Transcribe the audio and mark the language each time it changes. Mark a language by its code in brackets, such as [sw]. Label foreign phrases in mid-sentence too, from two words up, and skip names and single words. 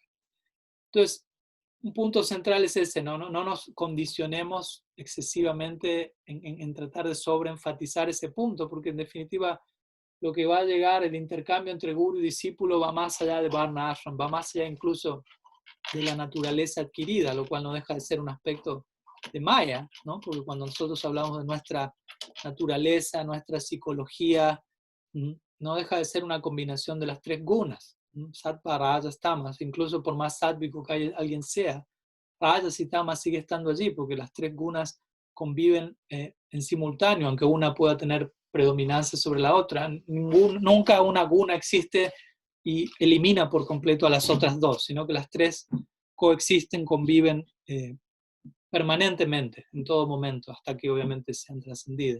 [es] Entonces, un punto central es ese, no nos condicionemos excesivamente en tratar de sobreenfatizar ese punto, porque en definitiva lo que va a llegar, el intercambio entre guru y discípulo, va más allá de Varna Ashram, va más allá incluso de la naturaleza adquirida, lo cual no deja de ser un aspecto de Maya, ¿no? Porque cuando nosotros hablamos de nuestra naturaleza, nuestra psicología, no deja de ser una combinación de las tres gunas, sattva, rajas, tamas. Incluso por más sáttvico que alguien sea, rajas y tamas sigue estando allí, porque las tres gunas conviven en simultáneo, aunque una pueda tener predominancia sobre la otra. Nunca una guna existe y elimina por completo a las otras dos, sino que las tres coexisten, conviven permanentemente, en todo momento, hasta que obviamente sean trascendidas.